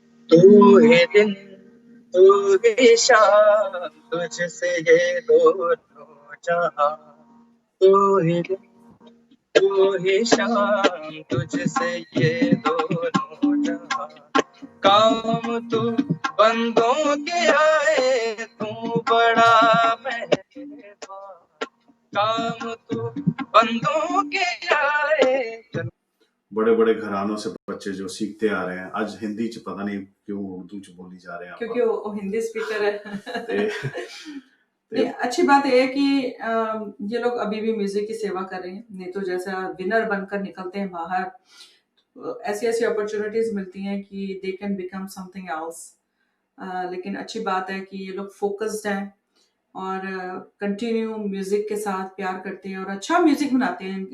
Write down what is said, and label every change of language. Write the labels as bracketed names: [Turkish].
[Hindi] तू ही दिन, तू ही शाम, तुझसे ये दोनों जहां। तू ही दिन, तू ही शाम, तुझसे ये दोनों जहां। काम तू बंदों के आए, तू बड़ा मेहरबान। काम तू बंदों के आए। बड़े बड़े घरानों से बच्चे जो सीखते आ रहे हैं, [Punjabi] ਅੱਜ ਹਿੰਦੀ ਚ ਪਤਾ ਨਹੀਂ ਕਿਉਂ ਉਰਦੂ ਚ ਬੋਲੀ ਜਾ ਰਹੇ [Hindi] क्योंकि [Punjabi] ਆਪਾਂ [Hindi] वो हिंदी स्पीकर है। [Punjabi] ਤੇ [Hindi] नहीं, अच्छी बात यह है कि ये लोग अभी भी म्यूजिक की सेवा कर रहे हैं, नहीं तो जैसा विनर बनकर निकलते हैं बाहर, ऐसी ऐसी अपॉर्चुनिटीज मिलती हैं कि [English] They can become something else. [Hindi] लेकिन अच्छी बात है कि ये लोग फोकस्ड हैं और कंटिन्यू म्यूजिक के साथ प्यार करते हैं और अच्छा म्यूजिक बनाते हैं।